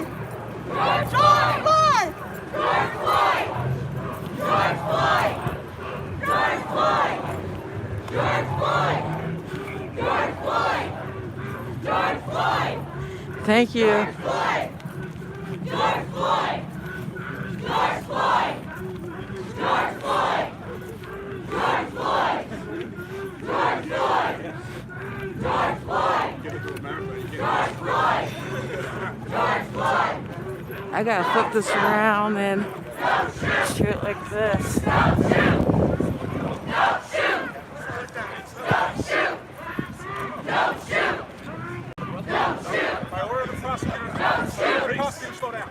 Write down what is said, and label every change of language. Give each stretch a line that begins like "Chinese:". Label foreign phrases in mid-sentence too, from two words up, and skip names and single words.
English: George Floyd! George Floyd! George Floyd! George Floyd! George Floyd! George Floyd! George Floyd! Thank you. George Floyd! George Floyd! George Floyd! George Floyd! George Floyd! George Floyd! George Floyd! George Floyd! George Floyd! I gotta flip this around and shoot it like this. Don't shoot! Don't shoot! Don't shoot! Don't shoot! By order of the prosecutor. Don't shoot! The prosecutor, slow down.